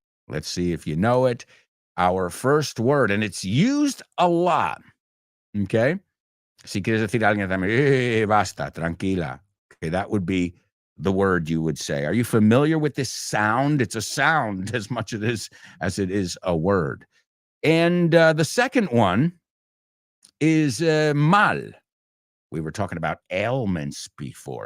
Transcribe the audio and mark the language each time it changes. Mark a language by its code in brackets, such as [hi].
[en] Let's see if you know it. Our first word, and it's used a lot. Okay? [es] Si quieres decir a alguien también, basta, tranquila. [en] Okay, that would be the word you would say. Are you familiar with this sound? It's a sound as much as it is a word. And the second one is mal. We were talking about ailments before.